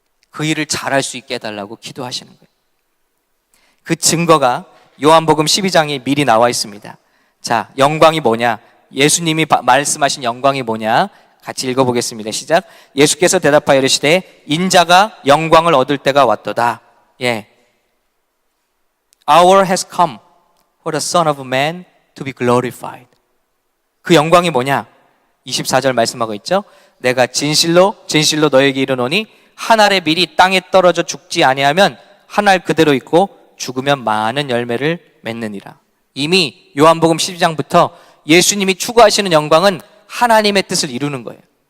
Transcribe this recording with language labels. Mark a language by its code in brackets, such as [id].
[ko] 그 일을 잘할 수 있게 해달라고 기도하시는 거예요. 그 증거가 요한복음 12장에 미리 나와 있습니다. 자, 영광이 뭐냐? 예수님이 말씀하신 영광이 뭐냐? 같이 읽어보겠습니다. 시작. 예수께서 대답하여 이르시되 인자가 영광을 얻을 때가 왔도다. 예. [en] Hour has come for the Son of Man to be glorified. [ko] 그 영광이 뭐냐? 24절 말씀하고 있죠. 내가 진실로 진실로 너에게 이르노니 한 알의 밀이 땅에 떨어져 죽지 아니하면 한 알 그대로 있고 죽으면 많은 열매를 맺느니라. 이미 요한복음 12장부터 예수님이 추구하시는 영광은 하나님의 뜻을 이루는 거예요.